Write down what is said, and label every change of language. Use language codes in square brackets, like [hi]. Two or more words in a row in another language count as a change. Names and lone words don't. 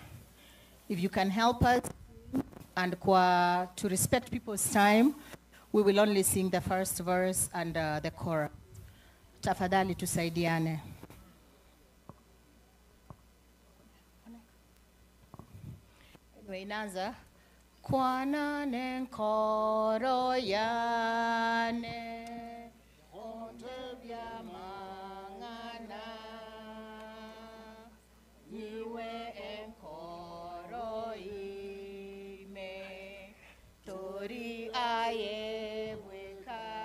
[en] If you can help us and to respect people's time, we will only sing the first verse and the chorus. [sw] Tafadhali tusaidiane. Anyway, inaanza. [guz] Kuwa na nenkoro yane ontebya mangana niwe enkoro ime tori aye bweka